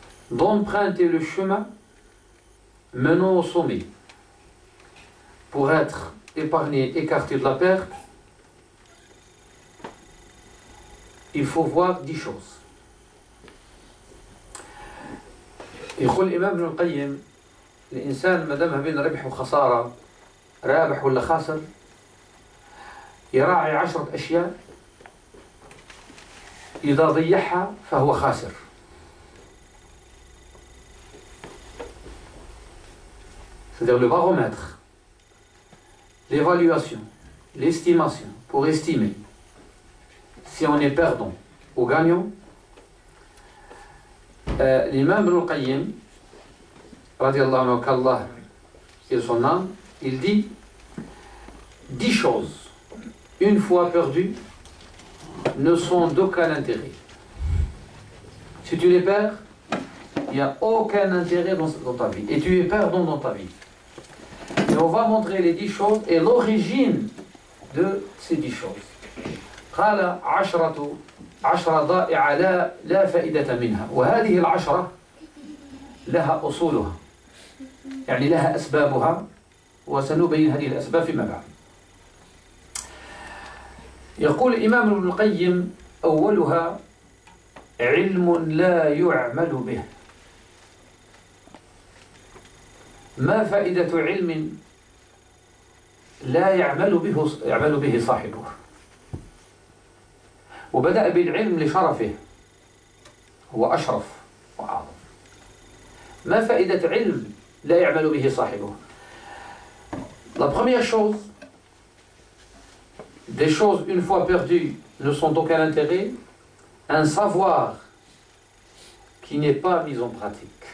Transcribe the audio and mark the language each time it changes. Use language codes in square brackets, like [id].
[fr] d'emprunter le chemin menant au sommet. Pour être épargné, écarté de la perte, il faut voir 10 choses. [ar] يقول الإمام ابن القيم الإنسان ما دام بين ربح وخسارة رابح ولا خاسر يراعي 10 أشياء إذا ضيعها فهو خاسر. [fr] C'est-à-dire le baromètre, l'évaluation, l'estimation, pour estimer si on est perdant ou gagnant. L'imam Ibn al-Qayyim, radiallahu anhu, qu'Allah et son âme, il dit 10 choses, une fois perdues, ne sont d'aucun intérêt. Si tu les perds, il n'y a aucun intérêt dans ta vie. Et tu es perdant dans ta vie. Et on va montrer les 10 choses et l'origine de ces 10 choses. [ar] قال عشرة ضائعة لا فائدة منها وهذه العشرة لها أصولها يعني لها أسبابها وسنبين هذه الأسباب فيما بعد. يقول الإمام ابن القيم أولها علم لا يعمل به. ما فائدة علم لا يعمل به صاحبه؟ وبدأ بالعلم لشرفه، هو أشرف وأعظم. ما فائدة علم لا يعمل به صاحبه؟ [fr] La première chose, des choses une fois perdues ne sont d'aucun intérêt, un savoir qui n'est pas mis en pratique.